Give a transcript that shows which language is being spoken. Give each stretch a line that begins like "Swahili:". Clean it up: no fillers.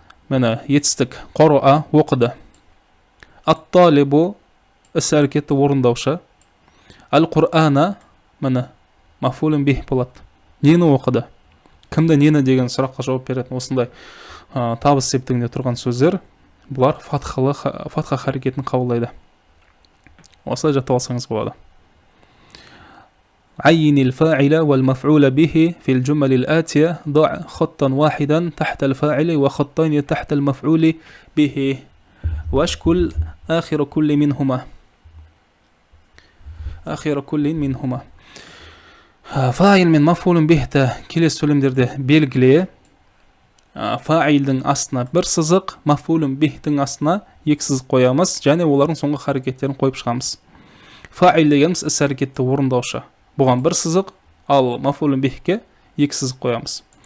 Kazakh: Мені етістік қора'a оқыды. Ат-талибу іс-әрекетті орындаушы. Ал-Құр'ана мені маф'улун бихи болады. Нені оқыды? Кімді нені деген сұраққа жауап беретін осындай табыс септігінде тұрған сөздер, бұлар фатха харекетін қабылдайды. Осылай жаттап алсаңыз болады.
Arabic: عين الفاعل والمفعول به في الجمل الآتية ضع خطا واحدا تحت الفاعل وخطين تحت المفعول به واشكل آخر كل منهما فاعل من مفعول به
Kazakh: келесі сөйлемдерде белгіле. Фаилдің астына бір сызық, маф'улун бихтің астына екі сызық қоямыз, және олардың соңғы харекеттерін қойып шығамыз. Фаил дегеніміз іс-әрекетті орындаушы. Бұған бір сызық, ал маф'улун бихке екі сызық қоямыз.